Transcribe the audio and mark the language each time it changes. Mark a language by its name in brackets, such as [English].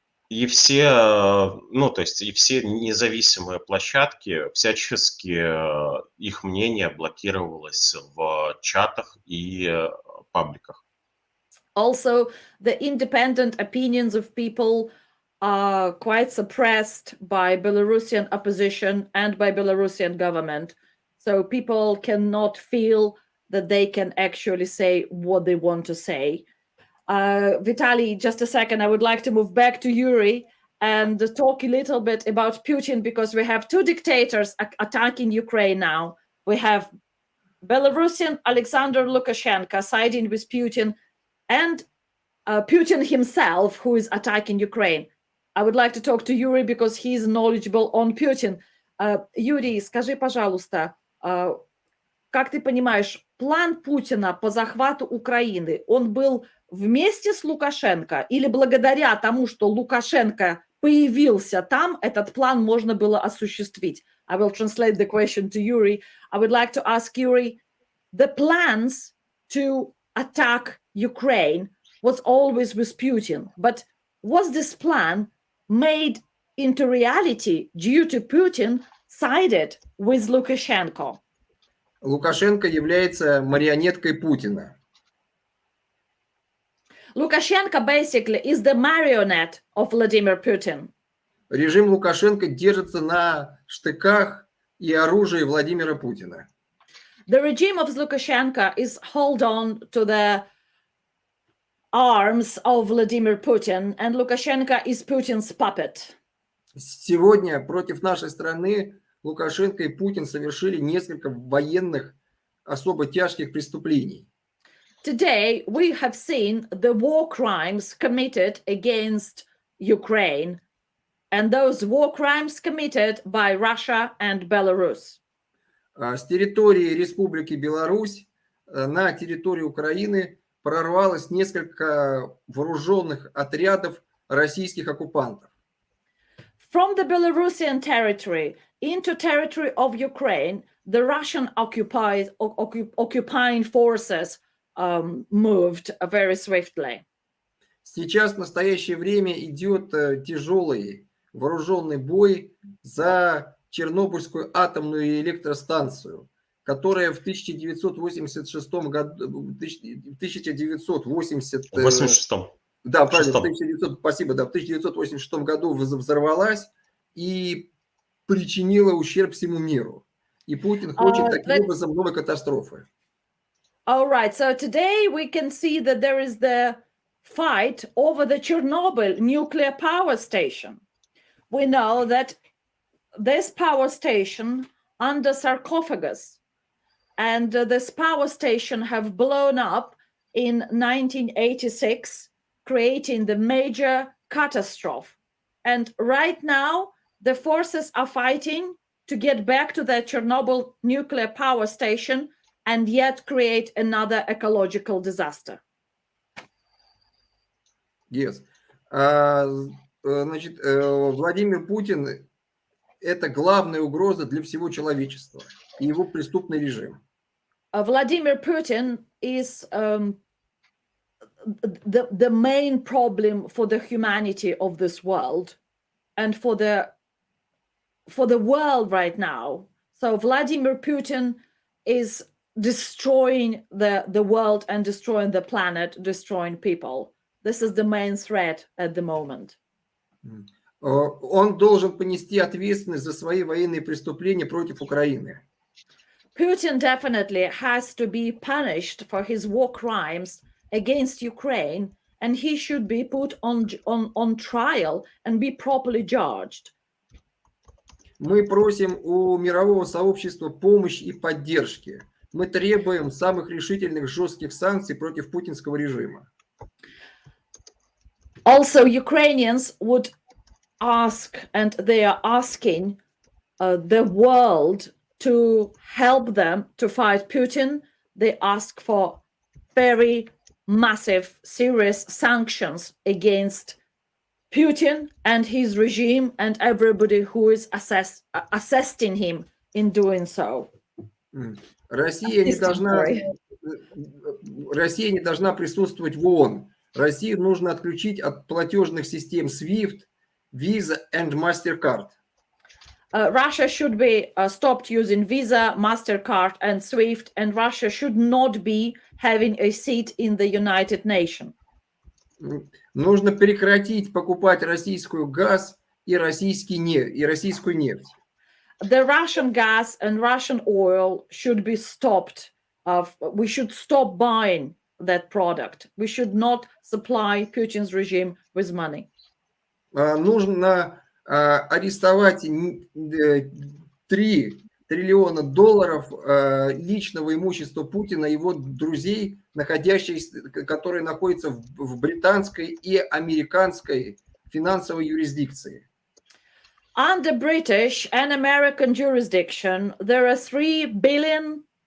[Russian] И все, ну, то есть и все независимые площадки, всячески их мнение блокировалось в чатах и пабликах. [English] Also, the independent opinions of people are quite suppressed by Belarusian opposition and by Belarusian government. So people cannot feel that they can actually say what they want to say. Vitaly, just a second, I would like to move back to Yuri and talk a little bit about Putin because we have two dictators attacking Ukraine now. We have Belarusian Alexander Lukashenko siding with Putin and Putin himself, who is attacking Ukraine. I would like to talk to Yuri because he's knowledgeable on Putin. [Russian] Юрий, скажи, пожалуйста, как ты понимаешь, план Путина по захвату Украины, он был вместе с Лукашенко или благодаря тому, что Лукашенко появился там, этот план можно было осуществить? [English] I will translate the question to Yuri. I would like to ask Yuri, the plans to attack Ukraine was always with Putin, but was this plan made into reality due to Putin sided with Lukashenko? [Russian] Лукашенко является марионеткой Путина. [English] Lukashenko basically is the marionette of Vladimir Putin. [Russian] Режим Лукашенко держится на штыках и оружии Владимира Путина. [English] The regime of Lukashenko is hold on to the arms of Vladimir Putin, and Lukashenko is Putin's puppet. [Russian] Сегодня против нашей страны Лукашенко и Путин совершили несколько военных особо тяжких преступлений. [English] Today, we have seen the war crimes committed against Ukraine, and those war crimes committed by Russia and Belarus. [Russian] С территории Республики Беларусь на территорию Украины прорвалось несколько вооруженных отрядов российских оккупантов. [English] From the Belarusian territory into territory of Ukraine, the Russian occupying forces moved very swiftly. [Russian] Сейчас в настоящее время идет тяжелый вооруженный бой за Чернобыльскую атомную электростанцию, которая в 1986 году, 1980, 86-м. да, правильно, в 1986 году взорвалась и причинила ущерб всему миру. И Путин хочет таким образом новой катастрофы. [English] All right, so today we can see that there is the fight over the Chernobyl nuclear power station. We know that this power station under sarcophagus, and this power station have blown up in 1986, creating the major catastrophe. And right now, the forces are fighting to get back to the Chernobyl nuclear power station and yet create another ecological disaster. Yes. [Russian] Значит, Владимир Путин – это главная угроза для всего человечества и его преступный режим. [English] Vladimir Putin is the main problem for the humanity of this world and for the world right now. So Vladimir Putin is destroying the world and destroying the planet, destroying people. This is the main threat at the moment. [Russian] Он должен понести ответственность за свои военные преступления против Украины. [English] Putin definitely has to be punished for his war crimes against Ukraine, and he should be put on trial and be properly judged. [Russian] Мы просим у мирового сообщества помощи и поддержки. Мы требуем самых решительных жестких санкций против путинского режима. [English] Also, Ukrainians would ask, and they are asking the world to help them to fight Putin. They ask for very massive, serious sanctions against Putin and his regime and everybody who is assisting him in doing so. [Russian] Россия не должна присутствовать в ООН. России нужно отключить от платежных систем SWIFT, Visa and MasterCard. [English] Russia should be stopped using Visa, MasterCard and SWIFT, and Russia should not be having a seat in the United Nations. [Russian] Нужно прекратить покупать российскую газ и российскую нефть. [English] The Russian gas and Russian oil should be stopped. We should stop buying that product. We should not supply Putin's regime with money. [Russian] Нужно арестовать 3 триллиона долларов личного имущества Путина и его друзей, которые находятся в британской и американской финансовой юрисдикции. [English] Under British and American jurisdiction, there are $3 billion